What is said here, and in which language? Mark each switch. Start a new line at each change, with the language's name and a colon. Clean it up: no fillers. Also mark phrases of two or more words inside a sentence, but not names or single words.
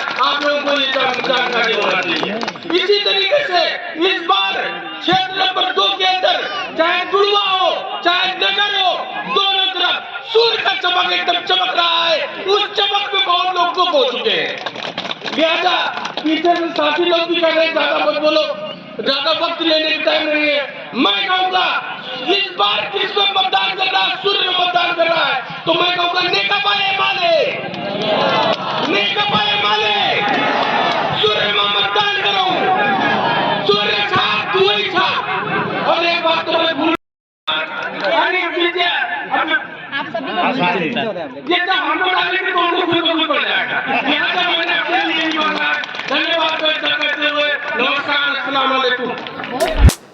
Hindi: आप लोगों को ये जानकारी होना चाहिए। इसी तरीके से इस बार क्षेत्र नंबर 2 के अंदर चाहे गुड़वा हो, चाहे नगर हो, दोनों तरफ सूर्य का चमक एकदम चमक रहा है। उस चमक में बहुत लोग को पहुंच चुके हैं। लिहाजा पीछे से साथी लोग भी कह रहे हैं ज्यादा मत बोलो, ज्यादा वक्त लेने की टाइम नहीं है। मैं कहूँगा इस बार किसमें मतदान कर रहा है, सूर्य में मतदान कर रहा है, तो मैं कहूँगा नेकपा एमाले, नेकपा एमाले, सूर्य में मतदान करो। सूर्य छाप, तू ही छाप। और एक बात तो मैं भूल, ये तो हम लोग डाले के कौन को पड़ जाएगा। यहाँ से मैंने अपने लिए धन्यवाद व्यक्त करते हुए नमस्कार,
Arabic: السلام عليكم.